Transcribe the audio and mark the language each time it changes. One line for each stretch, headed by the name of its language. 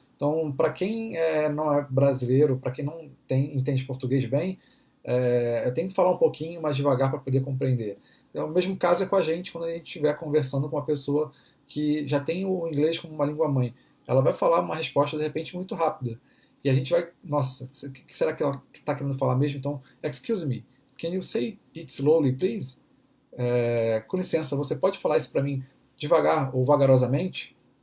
Portuguese: Então, para quem não é brasileiro, para quem não entende português bem, eu tenho que falar um pouquinho mais devagar para poder compreender. O mesmo caso é com a gente quando a gente estiver conversando com uma pessoa que já tem o inglês como uma língua mãe. Ela vai falar uma resposta de repente muito rápida. E a gente vai, nossa, o que será que ela está querendo falar mesmo?
English: Então, excuse me, can you say it slowly, please?
Portuguese: Com licença, você pode falar isso para mim devagar ou vagarosamente?